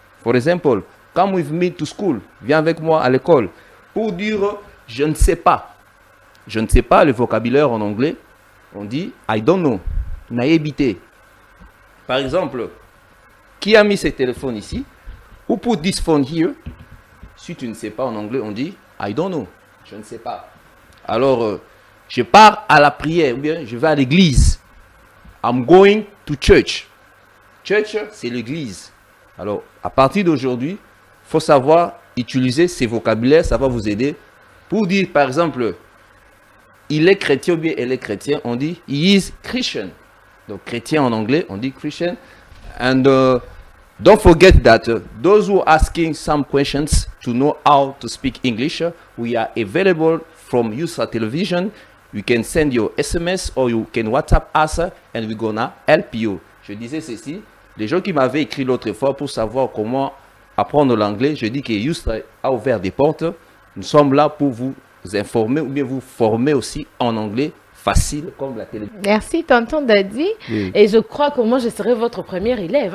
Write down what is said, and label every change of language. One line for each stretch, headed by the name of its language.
English: For example, come with me to school.
French: Viens avec moi à l'école. Pour dire je ne sais pas. Je ne sais pas, le vocabulaire en anglais, on dit
English: I don't know.
French: Naïbité. Par exemple, qui a mis ce téléphone ici?
English: Who put this phone here?
French: Si tu ne sais pas en anglais, on dit
English: I don't know.
French: Je ne sais pas. Alors, je pars à la prière ou bien je vais à l'église.
English: I'm going to church. Church,
French: c'est l'église. Alors, à partir d'aujourd'hui, il faut savoir utiliser ces vocabulaires, ça va vous aider. Pour dire, par exemple, il est chrétien ou bien elle est chrétien, on dit
English: he is Christian.
French: Donc chrétien en anglais, on dit Christian.
English: And don't forget that those who are asking some questions to know how to speak English, we are available from USA Television. You can send your SMS or you can WhatsApp us and we're gonna help you.
French: Je disais ceci, les gens qui m'avaient écrit l'autre fois pour savoir comment apprendre l'anglais, je dis que USA a ouvert des portes. Nous sommes là pour vous informer ou bien vous former aussi en anglais facile comme la télévision. Merci tonton Daddy. Oui. Et je crois que moi je serai votre premier élève.